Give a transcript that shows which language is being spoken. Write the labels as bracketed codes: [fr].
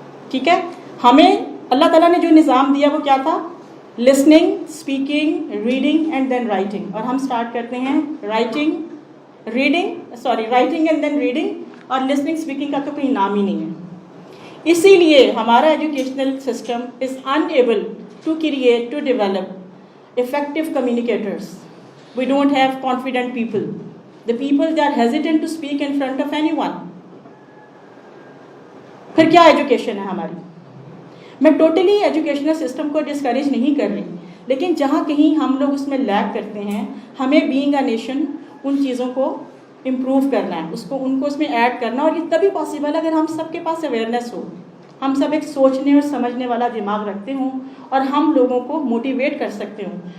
[ur] ٹھیک ہے, ہمیں اللہ تعالیٰ نے جو نظام دیا وہ کیا تھا, [en] Listening, speaking, reading and then writing. [ur] اور ہم اسٹارٹ کرتے ہیں [en] writing and then reading, [ur] اور لسننگ اسپیکنگ کا تو کوئی نام ہی نہیں ہے. اسی لیے ہمارا [en] Educational system is enable to create, to develop effective communicators. We don't have confident people. The people, they are hesitant to speak in front of anyone. [ur] پھر کیا ایجوکیشن ہے ہماری. میں ٹوٹلی ایجوکیشنل سسٹم کو ڈسکریج نہیں کر رہی, لیکن جہاں کہیں ہم لوگ اس میں لیگ کرتے ہیں, ہمیں [en] being a nation [ur] ان چیزوں کو امپروو کرنا ہے, ان کو اس میں ایڈ کرنا. اور یہ تبھی پاسبل ہے اگر ہم سب کے پاس اویئرنیس ہو, ہم سب ایک سوچنے اور سمجھنے والا دماغ رکھتے ہوں, اور ہم لوگوں کو موٹیویٹ کر سکتے ہوں.